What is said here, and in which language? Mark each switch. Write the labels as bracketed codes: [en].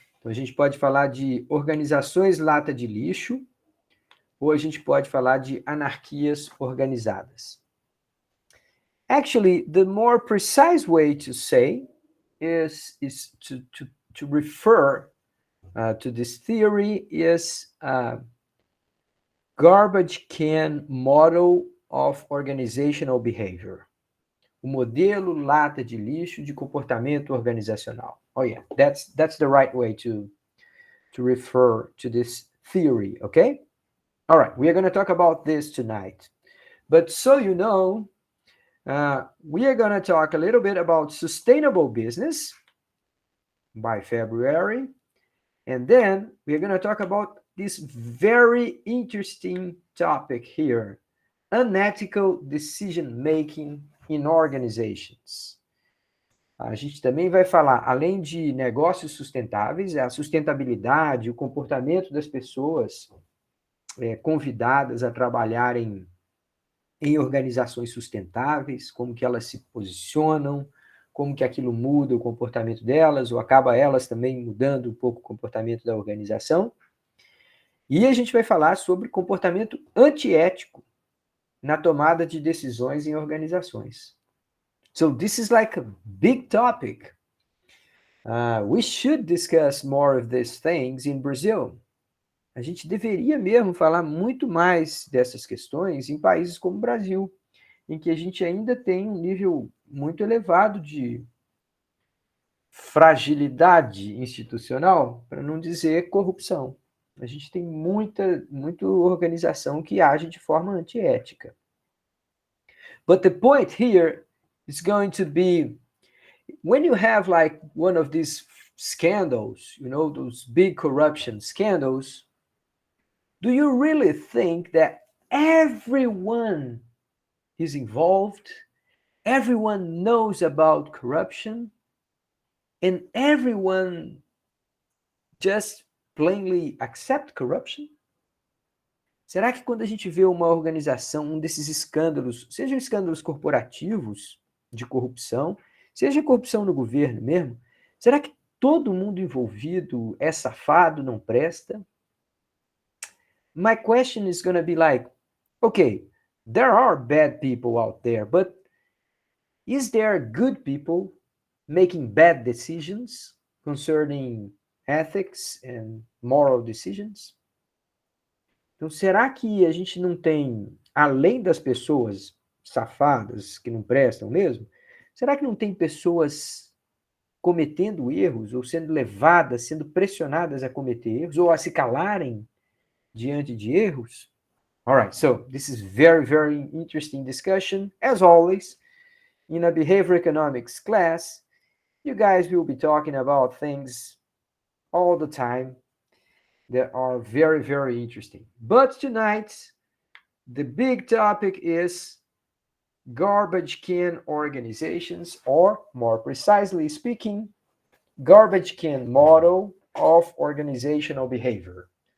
[pt] Então a gente pode falar de organizações lata de lixo, ou a gente pode falar de anarquias organizadas. [en] Actually, the more precise way to say is to refer to this theory is garbage can model of organizational behavior. [pt] O modelo lata de lixo de comportamento organizacional. [en] Oh yeah, that's the right way to refer to this theory, okay? All right, we are going to talk about this tonight. But so you know, we are going to talk a little bit about sustainable business by February. And then we're going to talk about this very interesting topic here, unethical decision-making in organizations. [pt] A gente também vai falar, além de negócios sustentáveis, a sustentabilidade, o comportamento das pessoas convidadas a trabalharem em organizações sustentáveis, como que elas se posicionam, como que aquilo muda o comportamento delas, ou acaba elas também mudando um pouco o comportamento da organização. E a gente vai falar sobre comportamento antiético na tomada de decisões em organizações. [en] So this is like a big topic. We should discuss more of these things in Brazil. [pt] A gente deveria mesmo falar muito mais dessas questões em países como o Brasil, em que a gente ainda tem um nível muito elevado de fragilidade institucional, para não dizer corrupção. A gente tem muita organização que age de forma antiética. [en] But the point here is going to be, when you have like one of these scandals, you know, those big corruption scandals, do you really think that everyone is involved, everyone knows about corruption, and everyone just plainly accept corruption? [pt] Será que quando a gente vê uma organização, um desses escândalos, sejam escândalos corporativos de corrupção, seja corrupção no governo mesmo, será que todo mundo envolvido é safado, não presta? [en] My question is going to be like, okay, there are bad people out there, but is there good people making bad decisions concerning ethics and moral decisions? [pt] Então, será que a gente não tem, além das pessoas safadas que não prestam mesmo, será que não tem pessoas cometendo erros ou sendo levadas, sendo pressionadas a cometer erros ou a se calarem diante de erros? [en] All right, so this is very, very interesting discussion. As always, in a behavior economics class, you guys will be talking about things all the time that are very, very interesting. But tonight, the big topic is garbage can organizations, or more precisely speaking, garbage can model of organizational behavior.